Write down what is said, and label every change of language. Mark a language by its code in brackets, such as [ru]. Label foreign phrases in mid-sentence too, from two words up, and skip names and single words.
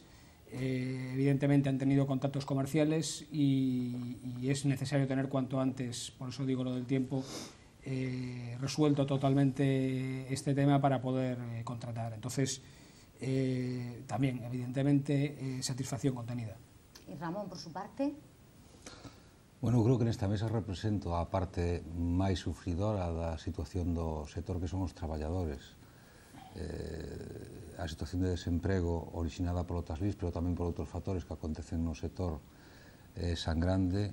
[es] Evidentemente han tenido contactos comerciales y es necesario tener cuanto antes, por eso digo lo del tiempo, resuelto totalmente este tema para poder contratar. Entonces, también, evidentemente, satisfacción contenida. ¿Y Ramón, por su parte? [gl] Bueno, creo que nesta mesa represento a parte máis sufridora da situación do sector, que son os traballadores. A situación de desemprego originada polo tax list, pero tamén por outros factores que acontecen no sector sangrande.